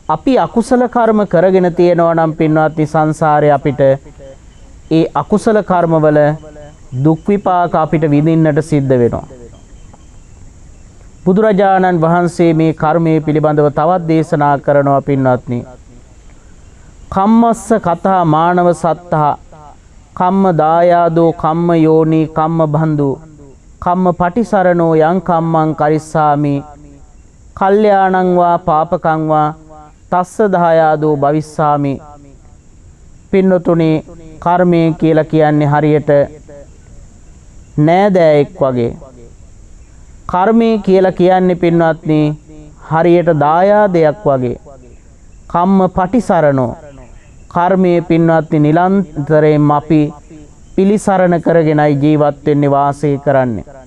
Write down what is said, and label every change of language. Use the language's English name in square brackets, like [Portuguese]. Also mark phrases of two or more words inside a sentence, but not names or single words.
[Sinhala] අපි අකුසල කර්ම කරගෙන තියෙනවා නම් පින්වත්නි සංසාරේ අපිට ඒ අකුසල කර්මවල දුක් විපාක අපිට විඳින්නට සිද්ධ වෙනවා. බුදුරජාණන් වහන්සේ මේ කර්මයේ පිළිබඳව තවත් දේශනා කරනවා පින්වත්නි. [Pali] කම්මස්ස කතා මානව සත්තා කම්ම දායාදෝ කම්ම යෝනි කම්ම බන්දු කම්ම පටිසරණෝ යං කම්මං කරිස්සාමි කල්යාණං වා පාපකං වා තස්ස දායාදෝ භවිස්සාමි. [Sinhala] පින්නතුනි කර්මය කියලා කියන්නේ හරියට නෑදෑයෙක් වගේ. කර්මය කියලා කියන්නේ පින්වත්නි හරියට දායාදයක් වගේ. [Pali] කම්ම පටිසරණෝ [Sinhala] කර්මයේ පින්වත්නි නිරන්තරයෙන් අපි පිළිසරණ කරගෙනයි ජීවත් වෙන්නේ වාසය කරන්නේ.